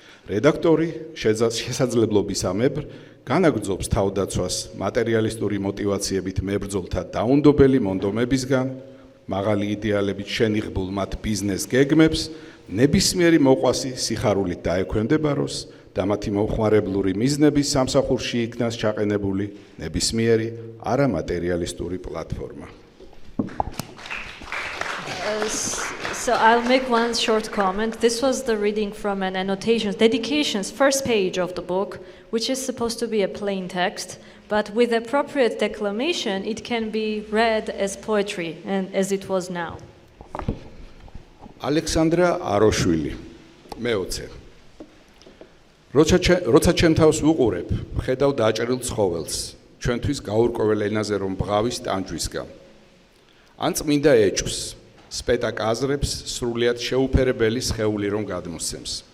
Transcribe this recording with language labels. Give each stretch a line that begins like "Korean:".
Georgian: რედაქტორი შესაძლებლობისამებრ განაგრძობს თავდაცვას მატერიალისტური მოტივაციებით მებრძოლთა დაუნდობელი მონდომებისგან, მაღალი იდეალებით შენიღბულ მათ ბიზნეს გეგმებს, ნებისმიერი მოყვასი სიხარულით დაექვემდებაროს და მათი მომხმარებლური მიზნების სამსახურში იქნას ჩაყენებული ნებისმიერი არამატერიალისტური პლატფორმა.
English: So I'll make one short comment. This was the reading from an annotations, dedications, first page of the book, which is supposed to be a plain text, but with appropriate declamation, it can be read as poetry, and as it was now.
Georgian: ალექსანდრა აროშვილი, მეოცე. როცა ჩემ თავს ვუყურებ, ხედავ დაჭრილ ცხოველს, ჩვენთვის გაურკვეველ ენაზე რომ ბღავის ტანჯვისგან. ან წმინდა ეჭვს, სპეტაკ აზრებს სრულიად შეუფერებელი სხეული რომ გადმოსცემს.